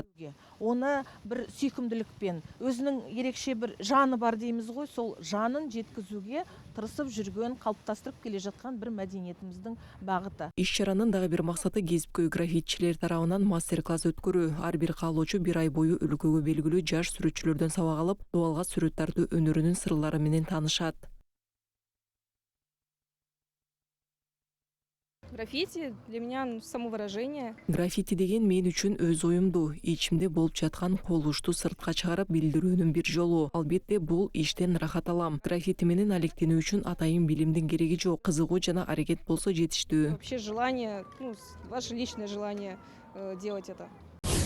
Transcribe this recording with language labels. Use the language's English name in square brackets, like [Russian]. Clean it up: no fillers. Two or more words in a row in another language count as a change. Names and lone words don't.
[Kazakh] Оны бир сүйкүмдүлүкпен, өзүнүн ерекше бир жаны бар деймиз ғой, сол жанын жеткизүүгө тырысып жүргөн, калыптастырып келе жаткан бир мәдениетибиздин багыты. [Kyrgyz] Иш-чаранын дагы бир максаты кесипкөй граффитчилер тарабынан мастер-класс өткөрүү. Ар бир каалоочу бир ай бою өлкөгө белгилүү жаш сүрөтчүлөрдөн сабак алып, дуалга сүрөт тартуу өнөрүнүн сырлары менен таанышат. [Russian] Граффити для меня самовыражение. [Kyrgyz] Граффити деген мен үчүн өз оюмду, ичимде болуп жаткан кубулушту сыртка чыгарып билдирүүнүн бир жолу. Албетте бул иштен рахат алам. Граффити менен алектенүү үчүн атайын билимдин кереги жок. Кызыгуу жана аракет болсо жетиштүү. [Russian] Вообще желание, ваше личное желание делать это.